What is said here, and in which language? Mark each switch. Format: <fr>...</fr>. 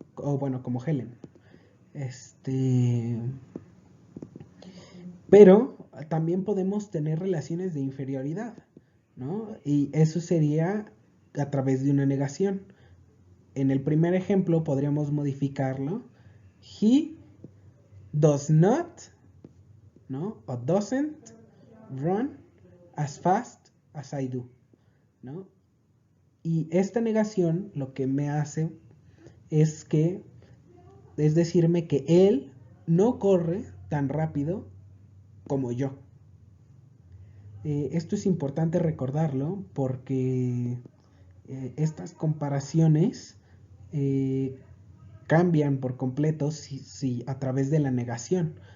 <es>O bueno, como Helen. Este. Pero también podemos tener relaciones de inferioridad, ¿no? Y eso sería a través de una negación. En el primer ejemplo podríamos modificarlo.</es> <en>He does not, ¿no? O doesn't run as fast as I do, ¿no?</en> <es>Y esta negación lo que me hace es decirme que él no corre tan rápido como yo. Esto es importante recordarlo porque estas comparaciones eh, cambian por completo si a través de la negación.</es>